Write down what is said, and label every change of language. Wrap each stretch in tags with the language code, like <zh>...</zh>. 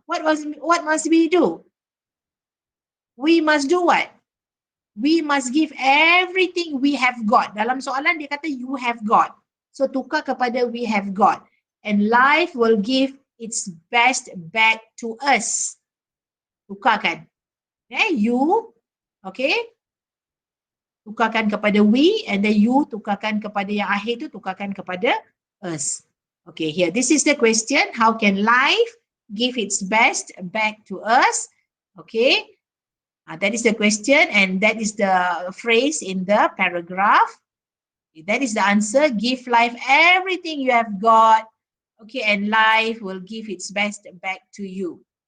<en>What must we do? We must do what? We must give everything we have got.</en> <ms>Dalam soalan dia kata</ms> <en>you have got. So</en> <ms>tukar kepada</ms> <en>we have got. And life will give its best back to us.</en> <ms>Tukarkan.</ms> <en>You, okay?</en> <ms>Tukarkan kepada we and then you tukarkan kepada yang akhir tu tukarkan kepada us.</ms> <en>Okay, here. This is the question. How can life give its best back to us? Okay. That is the question and that is the phrase in the paragraph. That is the answer. Give life everything you have got. Okay, and life will give its best back to you.</en>